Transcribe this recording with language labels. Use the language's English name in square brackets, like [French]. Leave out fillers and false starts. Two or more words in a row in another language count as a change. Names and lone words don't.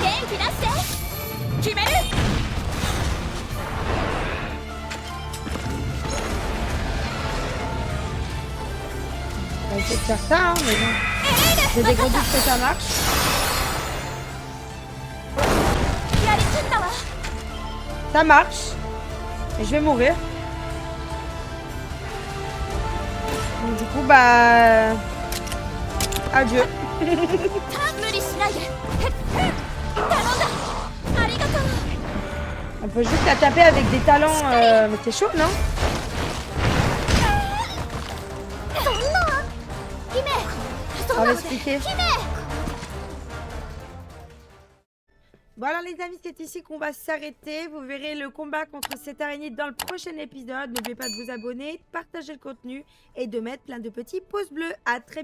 [Japanese] き出して決める。 [French] On va essayer de faire ça, hein, mais bon. J'ai des gros doutes que ça marche. [Japanese] やりきったわ。 [French] Ça marche. Et je vais mourir. Donc, du coup, bah... Adieu. [Japanese] 無理しないで。頼んだ。ありがとう。 [French] On peut juste la taper avec des talents. Mais c'est chaud, non? [Japanese] そんな姫 [French] On va expliquer. [Japanese] 姫 [French] Bon alors les amis, c'est ici qu'on va s'arrêter. Vous verrez le combat contre cette araignée dans le prochain épisode. N'oubliez pas de vous abonner, de partager le contenu et de mettre plein de petits pouces bleus.